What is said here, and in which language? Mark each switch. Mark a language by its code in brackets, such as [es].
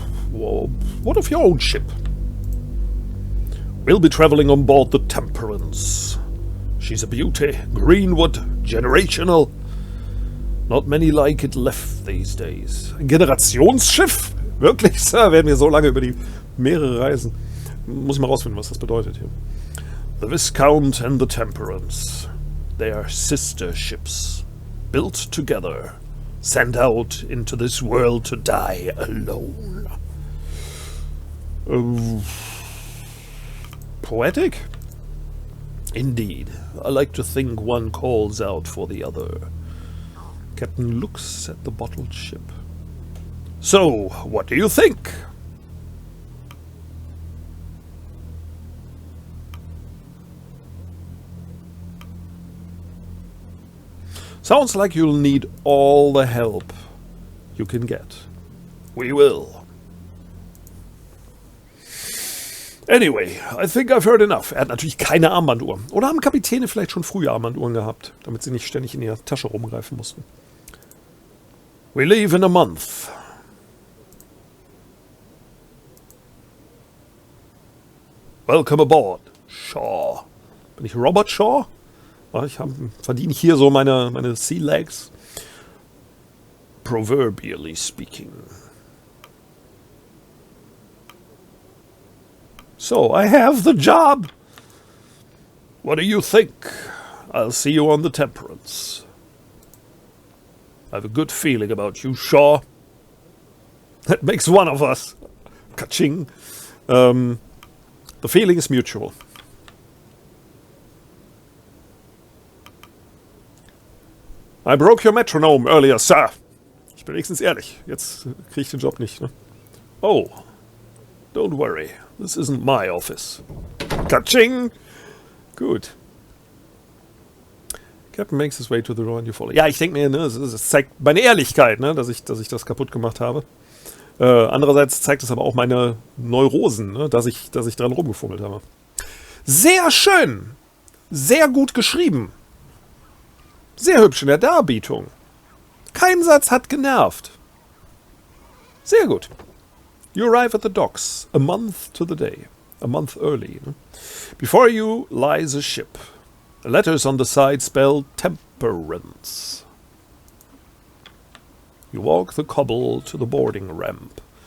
[en] What of your own ship? We'll be traveling on board the Temperance. She's a beauty, greenwood, generational. Not many like it left these days. [de] Ein Generationsschiff? Wirklich, Sir? Werden wir so lange über die Meere reisen? Muss ich mal rausfinden, was das bedeutet hier. [en] The Viscount and the Temperance. They are sister ships, built together. Sent out into this world to die alone. Poetic? Indeed. I like to think one calls out for the other. Captain looks at the bottled ship. So, what do you think? Sounds like you'll need all the help you can get. We will. Anyway, I think I've heard enough. [de] Er hat natürlich keine Armbanduhr. Oder haben Kapitäne vielleicht schon früher Armbanduhren gehabt, damit sie nicht ständig in ihrer Tasche rumgreifen mussten. [en] We leave in a month. Welcome aboard, Shaw. [de] Bin ich Robert Shaw? Verdiene ich hier so meine [en] Sea Legs? proverbially speaking. So, I have the job. What do you think? I'll see you on the Temperance. I have a good feeling about you, Shaw. That makes one of us. Ka-ching. The feeling is mutual. I broke your metronome earlier, Sir. [de] Ich bin wenigstens ehrlich. Jetzt kriege ich den Job nicht, ne? [en] Oh. Don't worry. This isn't my office. Ka-ching. [de] Gut. [en] Captain makes his way to the door and you follow. [de] Ja, ich denke mir, ne, es zeigt meine Ehrlichkeit, ne, dass ich das kaputt gemacht habe. Andererseits zeigt es aber auch meine Neurosen, ne, dass ich dran rumgefummelt habe. Sehr schön! Sehr gut geschrieben. Sehr hübsch in der Darbietung. Kein Satz hat genervt. Sehr gut. [en] You arrive at the docks, a month to the day. A month early. Ne? Before you lies a ship. Letters on the side spell Temperance. You walk the cobble to the boarding ramp.